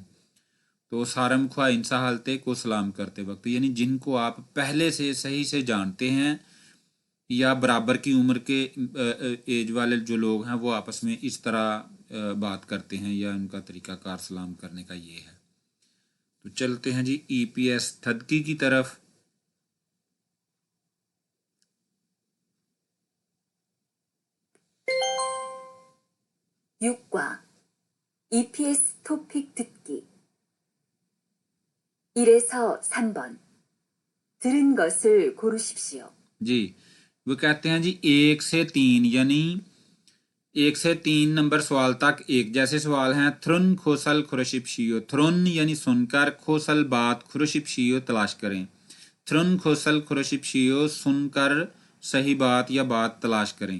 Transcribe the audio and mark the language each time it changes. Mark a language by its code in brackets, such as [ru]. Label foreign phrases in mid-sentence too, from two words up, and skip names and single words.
[ur] तो [ko] 사람과 인사할 때 [ur] کو سلام کرتے وقت، یعنی جن کو آپ پہلے سے صحیح سے جانتے ہیں یا برابر کی عمر کے ایج والے جو لوگ ہیں، وہ آپس میں اس طرح بات کرتے ہیں، یا ان کا طریقہ کار سلام کرنے کا یہ ہے. تو چلتے ہیں جی EPS تھدکی کی طرف. [ko] 육과 EPS 토픽 듣기 1에서 3번 들은 것을 고르십시오. [ur] جی وہ کہتے ہیں جی 1 سے 3، یعنی 1 سے 3 نمبر سوال تک ایک جیسے سوال ہیں. [ko] 들은 것을 고르십시오, [ur] تھرن یعنی سن کر، کھوسل بات، کھرشپشیو تلاش کریں. [ko] 들은 것을 고르십시오 [ur] سن کر صحیح بات یا بات تلاش کریں.